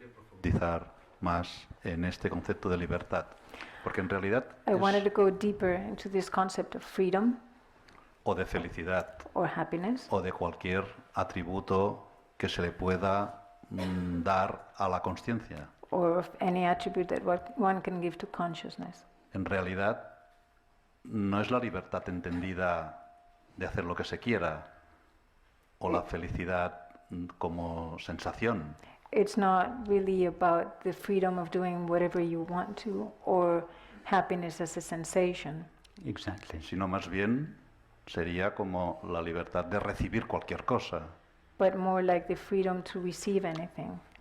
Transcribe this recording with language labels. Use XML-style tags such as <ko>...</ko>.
<es>profundizar más en este concepto de libertad, porque en realidad</es> <en>I wanted to go deeper into this concept of freedom</en> <es>o de felicidad</es> <en>or happiness</en> <es>o de cualquier atributo que se le pueda dar a la conciencia.</es> <en>or of any attribute that one can give to consciousness.</en> <es>En realidad no es la libertad entendida de hacer lo que se quiera o la felicidad como sensación,</es> <en>It's not really about the freedom of doing whatever you want to or happiness as a sensation, Exactly.</en> <es>sino más bien sería como la libertad de recibir cualquier cosa.</es> <en>but more like the freedom to receive anything.</en>